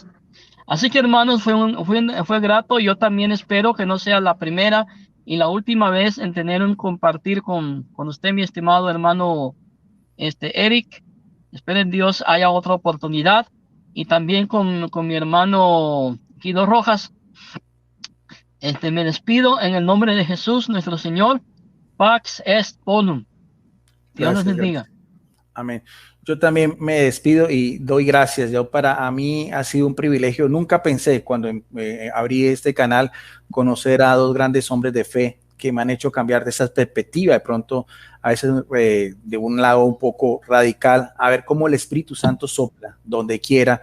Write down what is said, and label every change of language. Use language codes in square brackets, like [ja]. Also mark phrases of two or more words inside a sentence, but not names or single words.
[es] Así que, hermanos, fue grato. Yo también espero que no sea la primera y la última vez en tener un compartir con usted, mi estimado hermano Eric. Espero en Dios haya otra oportunidad. Y también con mi hermano Guido Rojas. Me despido en el nombre de Jesús, nuestro Señor. [la] Pax est bonum. [es] Dios nos bendiga. Amén. Yo también me despido y doy gracias. Para mí ha sido un privilegio. Nunca pensé cuando abrí este canal conocer a dos grandes hombres de fe que me han hecho cambiar de esa perspectiva, de pronto a veces de un lado un poco radical, a ver cómo el Espíritu Santo sopla donde quiera.